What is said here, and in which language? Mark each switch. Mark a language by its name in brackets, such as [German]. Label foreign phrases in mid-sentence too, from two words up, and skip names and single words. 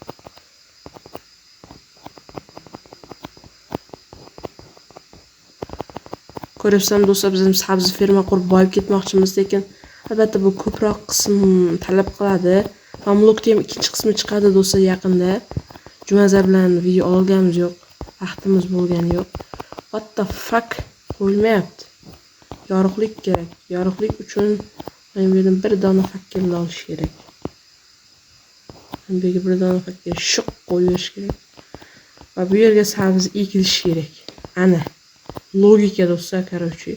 [Uzbek] Ko'ryapsan do'stlar, biz ham sabzi ferma qurib boyib ketmoqchimiz, lekin albatta bu ko'proq qism talab qiladi. Mamlukda ham ikkinchi qismi chiqadi do'stlar yaqinda. Jumaza bilan video olganimiz yo'q, vaqtimiz bo'lgani yo'q. [English] What the fuck? [Uzbek] Qo'ymayapti. Yorug'lik kerak. Yorug'lik uchun men bu yerdan bir dona fakkelni olish kerak. Men bu yerga bir dona fakkel shuq qo'yish kerak. Va bu yerga sabzi ekilish kerak. Ana. Logika do'stlar, короче.